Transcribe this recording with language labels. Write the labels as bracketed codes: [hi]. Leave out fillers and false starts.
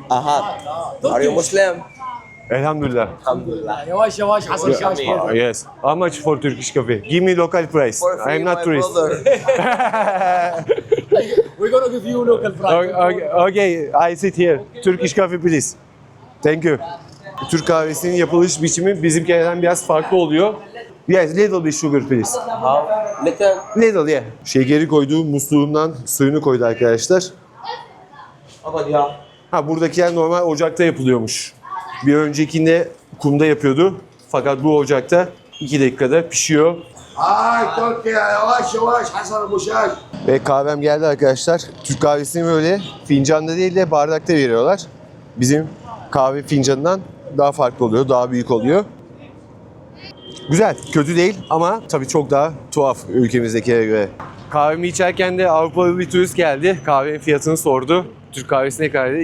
[en] Ahad. Are you Muslim? [tr] Elhamdülillah. [ar] Alhamdulillah. يواش يواش حصل شاشة. [en] Yes. How much for Turkish coffee? Give me local price. For free, I am not my tourist. brother. We're gonna give you local price. Okay, I sit here. Turkish coffee please. Thank you. [tr] Türk kahvesinin yapılış biçimi bizimkilerden biraz farklı oluyor. [en] Yes, little bit sugar please. How? Little. Little yeah. [tr] Şekeri koydu, musluğundan suyunu koydu arkadaşlar. Abad ya. Ha buradakiler normal ocakta yapılıyormuş. Bir öncekinde kumda yapıyordu. Fakat bu ocakta 2 dakikada pişiyor. هاي تركيا يواش يواش حسن ابو شاش. Ve kahvem geldi arkadaşlar. Türk kahvesini böyle fincanda değil de bardakta veriyorlar. Bizim kahve fincanından daha farklı oluyor, daha büyük oluyor. Güzel, kötü değil ama tabii çok daha tuhaf ülkemizdekilere göre. Kahvemi içerken de Avrupalı bir turist geldi. Kahvenin fiyatını sordu. Türk kahvesi ne kadar dedi?